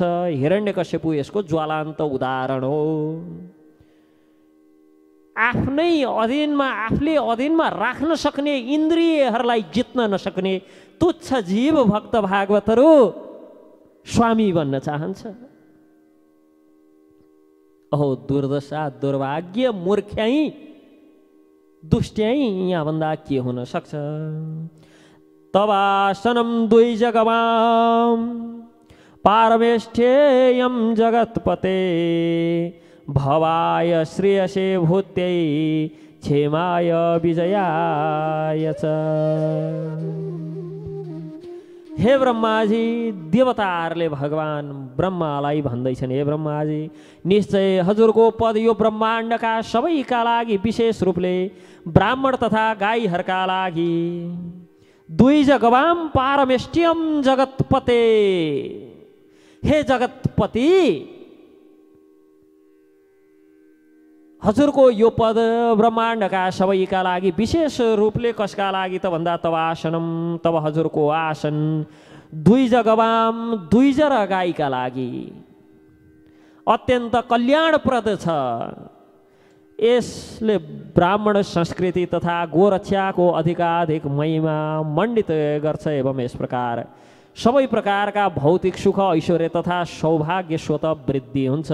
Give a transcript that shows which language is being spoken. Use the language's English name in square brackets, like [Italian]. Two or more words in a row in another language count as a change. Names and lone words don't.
[Nepali] हिरण्यकश्यपु यसको ज्वलन्त उदाहरण हो। आफ्नै अधीनमा, आफूले अधीनमा राख्न सक्ने इन्द्रियहरूलाई जित्न नसक्ने तुच्छ जीव भक्त भागवतहरू स्वामी बन्न चाहन्छ। अहो दुर्दशा, दुर्भाग्य, मूर्ख्याई, दुष्ट्याई यहाँभन्दा के हुन सक्छ? [Sanskrit] तवासनं द्वैजगवां पारमेष्ठेयं जगत्पते भवाय श्रेयसे भूत्यै क्षेमाय विजयाय च। [Nepali] हे ब्रह्माजी, देवताहरूले भगवान ब्रह्मालाई भन्दैछन्, हे ब्रह्माजी निश्चय हजुरको पद यो ब्रह्माण्डका सबैका लागि, विशेष रूपले ब्राह्मण तथा गाईहरूका लागि [Sanskrit] द्विज गवाम पारमेष्ठ्यम जगत्पते। [Nepali] हे जगत्पति, हजुरको यो पद ब्रह्माण्डका सबैका लागि, विशेष रूपले कसका लागि त भन्दा [Sanskrit] तब आसनम, [Nepali] तब हजुरको आसन [Sanskrit] द्विज गवाम, [Nepali] द्विज र गाईका लागि अत्यन्त कल्याणप्रद छ। यसले ब्राह्मण संस्कृति तथा गोरक्षाको अधिकाधिक महिमा मण्डित गर्छ। एवं यस प्रकार सबै प्रकारका भौतिक सुख ऐश्वर्य तथा सौभाग्य स्वत वृद्धि हुन्छ।